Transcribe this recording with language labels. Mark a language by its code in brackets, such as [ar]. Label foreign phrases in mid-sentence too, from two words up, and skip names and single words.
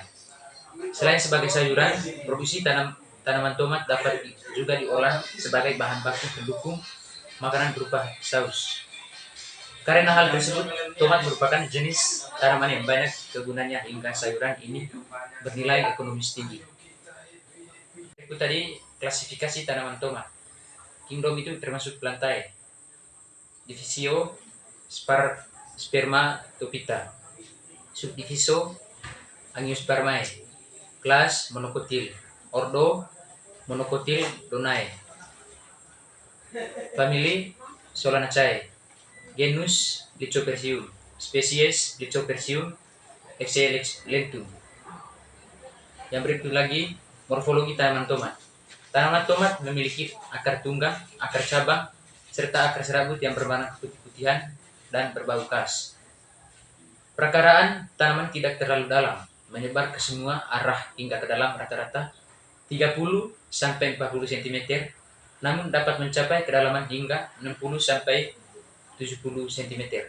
[id] Selain sebagai sayuran, produksi tanaman tomat dapat juga diolah sebagai bahan baku pendukung makanan berupa saus. Karena hal tersebut, tomat merupakan jenis tanaman yang banyak kegunaannya hingga sayuran ini bernilai ekonomis tinggi. Itu tadi klasifikasi tanaman tomat. Kingdom itu termasuk plantae, divisio Spermatophyta, subdivisio Angiospermae, kelas Monocotyl, ordo Monocotyledonae, famili Solanaceae, genus Lycophysium, spesies Lycophysium excellentum. Yang berikut lagi morfologi tanaman tomat. Tanaman tomat memiliki akar tunggang, akar cabang, serta akar serabut yang berwarna putih-putihan dan berbau khas. Perakaraan tanaman tidak terlalu dalam, menyebar ke semua arah hingga ke dalam rata-rata 30-40 cm, namun dapat mencapai kedalaman hingga 60-70 cm.